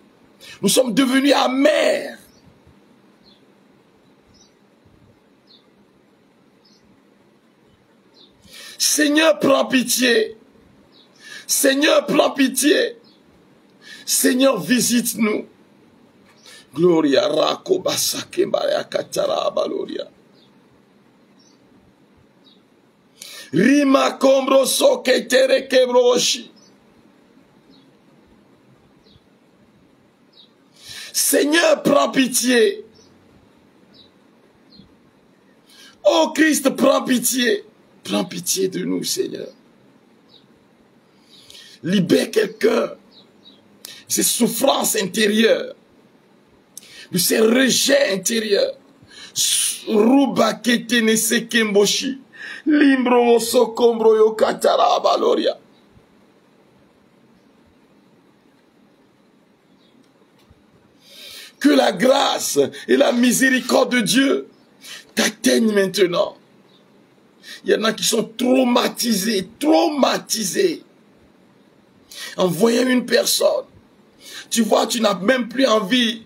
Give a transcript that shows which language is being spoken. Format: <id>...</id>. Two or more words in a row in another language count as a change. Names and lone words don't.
<fr>Nous sommes devenus amers. Seigneur, prends pitié. Seigneur, prends pitié. Seigneur, visite-nous. Gloria rako basake mbaya katara baloria. Rima kombro soke tere kebroshi. Seigneur, prends pitié. Oh Christ, prends pitié. Prends pitié de nous, Seigneur. Libère quelqu'un. Ces souffrances intérieures. De ces rejets intérieurs. Ruba ketene sekemboshi. Limbro sokombro yo katara baloria. Que la grâce et la miséricorde de Dieu t'atteignent maintenant. Il y en a qui sont traumatisés. En voyant une personne, tu vois, tu n'as même plus envie.</fr>